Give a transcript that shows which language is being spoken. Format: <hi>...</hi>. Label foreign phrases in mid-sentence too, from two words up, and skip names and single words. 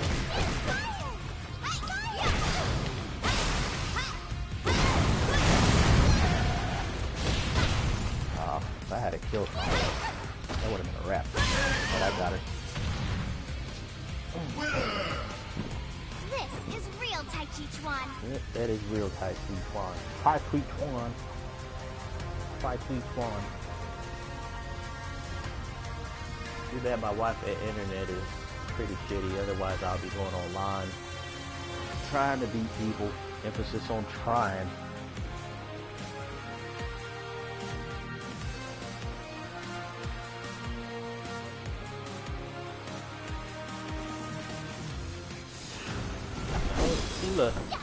<en>If I had a kill combo, that would have been a wrap. But I got it. This is real Tai Chi Chuan. Yep, that is real Tai Chi Chuan. Tai Chi Chuan. Tai Chi Chuan. Too bad my Wi-Fi internet is pretty shitty, otherwise I'll be going online. Trying to beat people. Emphasis on trying. Look.</en>